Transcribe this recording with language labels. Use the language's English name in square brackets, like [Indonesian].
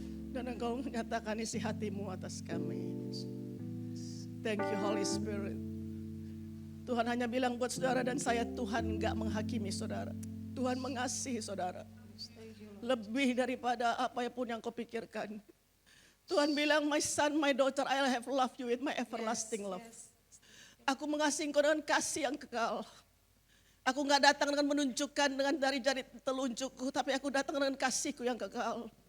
[Indonesian] Dan Engkau menyatakan isi hatimu atas kami. [English] Thank you Holy Spirit. [Indonesian] Tuhan hanya bilang buat saudara dan saya, Tuhan gak menghakimi saudara. Tuhan mengasihi saudara. Lebih daripada apa pun yang kau pikirkan. Tuhan bilang, [English] my son, my daughter, I have loved you with my everlasting love. [Indonesian] Aku mengasihi engkau dengan kasih yang kekal. Aku gak datang dengan menunjukkan dengan jari-jari telunjukku, tapi aku datang dengan kasihku yang kekal.